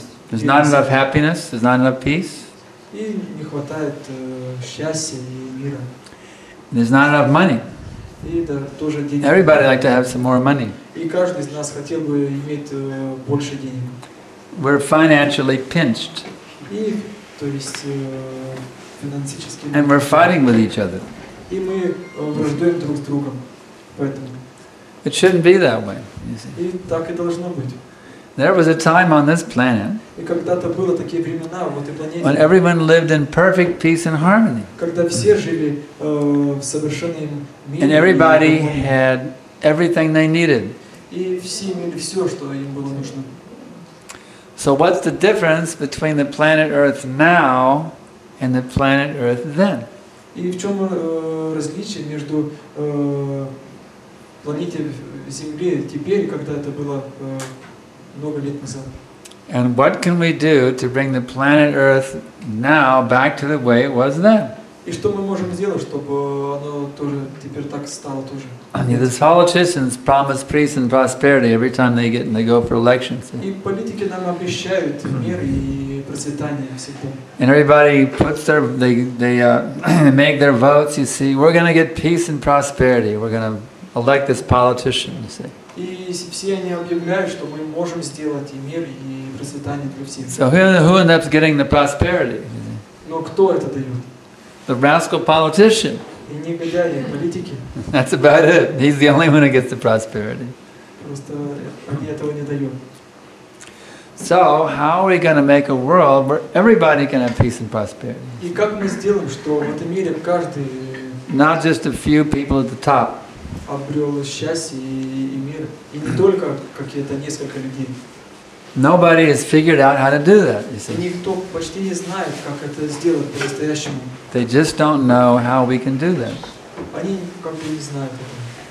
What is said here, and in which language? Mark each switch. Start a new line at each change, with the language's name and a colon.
English: There's not enough happiness, there's not enough peace,
Russian: и не хватает счастья и мира.
English: there's not enough money.
Russian: И да, тоже денег.
English: Everybody like to have some more money.
Russian: И каждый из нас хотел бы иметь больше денег.
English: We're financially pinched
Russian: И, то есть, финансически.
English: and we're fighting with each other.
Russian: И мы враждуем друг с другом. Поэтому.
English: It shouldn't be that way. You see.
Russian: И так и должно быть.
English: There was a time on this planet
Russian: И когда-то было такие времена в этой планете,
English: when everyone lived in perfect peace and harmony,
Russian: когда все жили в совершенном мире.
English: and everybody had everything they needed.
Russian: И все имели все, что им было нужно.
English: So what's the difference between the planet Earth now and the planet Earth then?
Russian: И в чем различие между планетой Земли теперь, когда это было много лет назад?
English: And what can we do to bring the planet Earth now back to the way it was then?
Russian: И что мы можем сделать, чтобы оно тоже теперь так стало тоже?
English: The politicians promise peace and prosperity every time they go for elections.
Russian: И политики нам обещают мир и процветание всегда.
English: And everybody puts they make their votes. You see, we're going to get peace and prosperity. We're going to elect this politician. You see.
Russian: И все они объявляют, что мы можем сделать и мир и процветание для всех.
English: So who ends up getting the prosperity?
Russian: Но кто это дает?
English: The rascal politician.
Russian: И негодяи, политики.
English: That's about it. He's the only one who gets the prosperity.
Russian: Просто они этого не дают.
English: So how are we going to make a world where everybody can have peace and prosperity?
Russian: И как мы сделаем, что в этом мире каждый
English: Not just a few people at the top.
Russian: обрел счастье и мир, и не только какие-то несколько людей.
English: Nobody has figured out how to do that, you
Russian: И
English: see.
Russian: никто почти не знает, как это сделать по-настоящему.
English: They just don't know how we can do that.
Russian: Они как бы не знают этого.